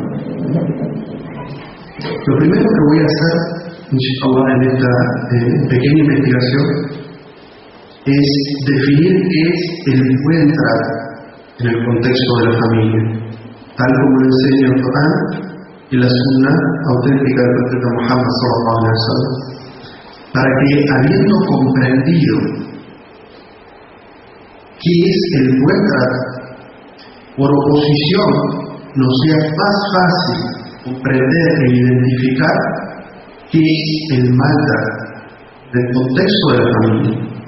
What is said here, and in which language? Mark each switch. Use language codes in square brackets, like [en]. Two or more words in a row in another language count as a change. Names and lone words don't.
[es] Lo primero que voy a hacer, inshallah, en esta pequeña investigación es definir qué es el buen trato en el contexto de la familia, tal como lo enseña el Corán y la Sunna auténtica del profeta Muhammad [ar] صلى الله عليه وسلم, [es] para que, habiendo comprendido qué es el buen trato, por oposición nos sea más fácil comprender e identificar qué es el mal trato del contexto de la familia.